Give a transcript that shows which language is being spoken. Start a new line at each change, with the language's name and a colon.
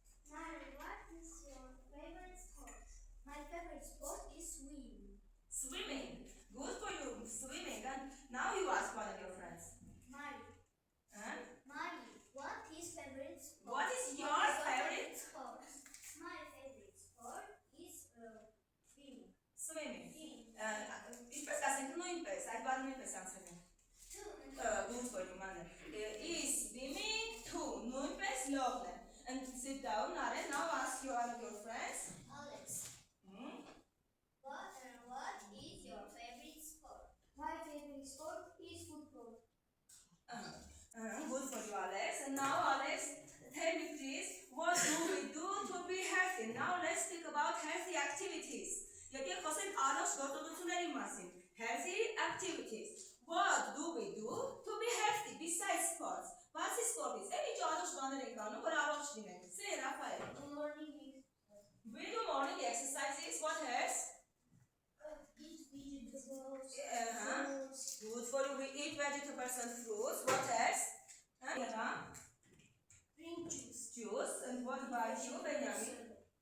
English: Nari, what is your favorite sport? My favorite sport is swimming. Swimming. Good for you. Swimming. And now you ask one of your friends. Mari. Huh? What is favorite sport? What is your favorite sport? My favorite sport is swimming. Swimming. Swimming.
Armenian: Ինչպես ասենք, նույնպես, այդ բառը նույնպես անցնում։
English: Good for you, Mane. Is swimming too.
Armenian: Նույնպես լողն է։
English: And sit down, Nare. Now ask one of your friends. Alex, Hmm? what is your favorite sport? My favorite sport is football. Good for you, Alex. And now, Alex, tell me please, what do we do to be healthy? Now let's think about healthy activities.
Armenian: Եկեք խոսենք առողջ գործողությունների մասին.
English: Healthy activities. What do we do to be healthy besides sports?
Armenian: Բացի սպորտից, էլ ինչ առողջ բաներ ենք անում, որ առողջ լինենք։
English: Say,
Armenian: Rafael.
English: Morning We do morning exercises. What else? eat vegetables, fruits. Good for you. We eat vegetables and fruits. What else? drink juice. Juice. And what about you, Benjamin?